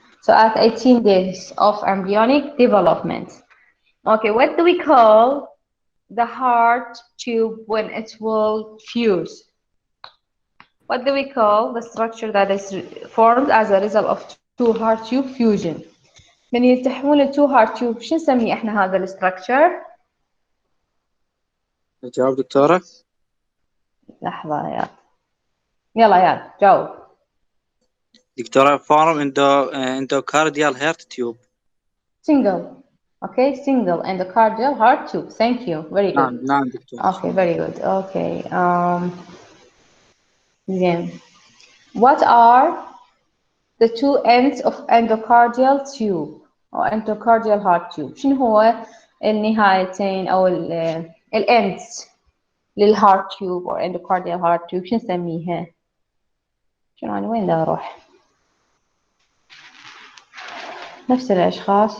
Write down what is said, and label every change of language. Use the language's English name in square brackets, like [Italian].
[English] So at 18 days of embryonic development. Okay, what do we call the heart tube when it will fuse? What do we call the structure that is formed as a result of two heart tube fusion? [Arabic] من يلتحمون ال two heart tube شو نسميه احنا هذا الستراكشر؟ جاوب دكتورة. لحظة يا يلا يا جاوب. [English] دكتورة form endocardial heart tube. Single. Okay, single endocardial heart tube. Thank you. Very good. [Arabic] نعم دكتور. Okay, very good. Okay. [English] Then, what are the two ends of endocardial tube or endocardial heart tube? [Arabic] شنو هو النهايتين أو ال ends للهارت tube [English] or endocardial heart tube؟ [Arabic] شنو نسميها؟ شنو أنا وين دا أروح؟ نفس الأشخاص.